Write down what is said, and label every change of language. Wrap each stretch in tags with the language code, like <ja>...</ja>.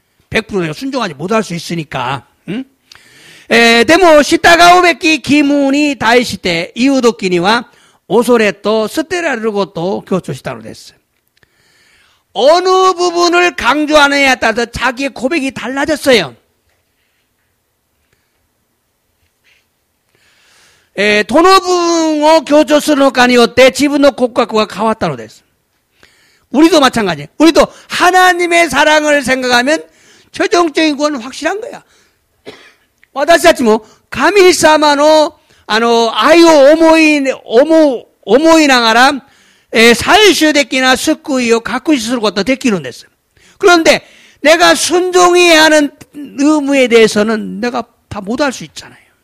<ko>100% 내가 순종하지 못할 수 있으니까.</ko> <ja>でも従うべき義務に対して言うときには恐れと捨てられることを強調したのです.</ja> <ko>어느 부분을 강조하느냐에 따라서 자기의 고백이 달라졌어요.</ko> <ja>どの部分を強調するのかによって自分の告白が変わったのです.</ja> <ko>우리도 마찬가지예요. 우리도 하나님의 사랑을 생각하면 최종적인 구원은 확실한 거야.</ko> <ja>私たちも神様の愛を思いながら、最終的な救いを確信することができるんです。</ja> <ko>그런데 내가 순종해야 하는 의무에 대해서는 내가 다 못할 수 있잖아요.</ko>